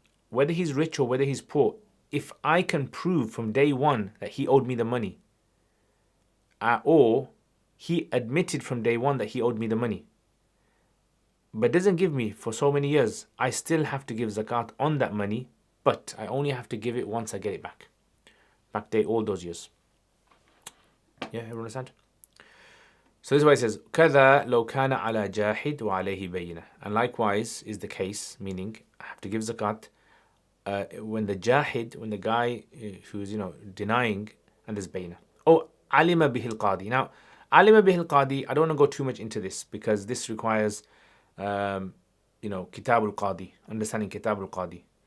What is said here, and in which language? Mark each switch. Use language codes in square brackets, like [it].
[en] whether he's rich or whether he's poor, if I can prove from day one that he owed me the money, or he admitted from day one that he owed me the money, but doesn't give me for so many years, I still have to give zakat on that money, but I only have to give it once I get it back. Backdate all those years. Yeah, everyone understand? So this is why it says, [ar] كَذَا لَوْ كَانَ عَلَى جَاحِدْ وَعَلَيْهِ بَيِّنَةٌ. [en] And likewise is the case, meaning I have to give zakat when the jahid, when the guy who's denying, and there's bayna. Oh, [ar] alima bihil qadi. [en] Now, alima bihil qadi, I don't want to go too much into this because this requires kitabul qadi, understanding kitabul qadi.